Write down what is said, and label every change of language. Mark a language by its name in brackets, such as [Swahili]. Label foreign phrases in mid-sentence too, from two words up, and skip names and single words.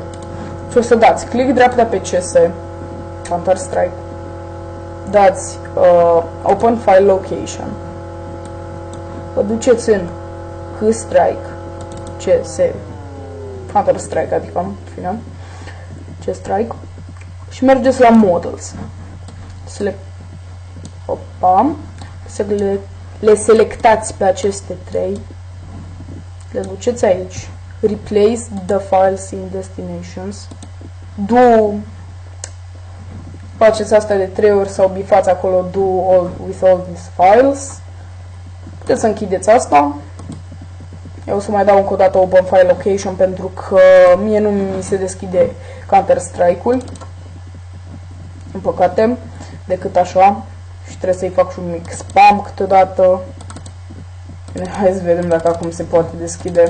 [Romanian] Și o să dați click dreapta pe CS, Counter-Strike, dați [English] Open File Location, [Romanian] vă duceți în Strike, CS, Counter-Strike, adică, în final, C-Strike, și mergeți la Models. Le selectați pe aceste 3, le duceți aici, [English] Replace the files in destinations, [Romanian] faceți asta de 3 ori sau bifați acolo [English] do all with all these files. [Romanian] Puteți să închideți asta. Eu o să mai dau încă o dată [English] Open File Location [Romanian] pentru că mie nu mi se deschide Counter-Strike-ul, în păcate, decât așa. Și trebuie să-i fac și un mic spam câteodată. Bine, hai să vedem dacă acum se poate deschide.